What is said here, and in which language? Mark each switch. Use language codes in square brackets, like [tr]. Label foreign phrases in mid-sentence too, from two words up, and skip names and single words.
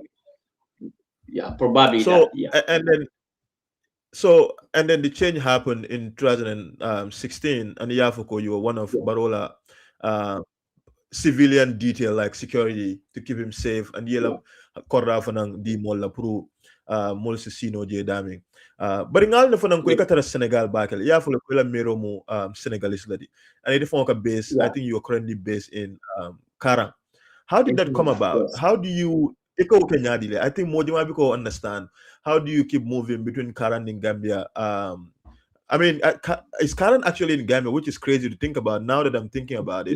[en] Yeah, probably. So that, yeah. And then the change happened in 2016, and Yafoko, you were one of Barola civilian detail like security to keep him safe, and [man] yela korra fanang di molla pro mol sino je daming bari ngal na fanang ko ikatara Senegal bakel ya fula ko la mero mo Senegalese ladi, [en] and it fonka base. I think you are currently based in Karang. How did that come about? How do you I think Mojima Biko understand how do you keep moving between Karang and Gambia? I mean, is Karang actually in Gambia, which is crazy to think about now that I'm thinking about it.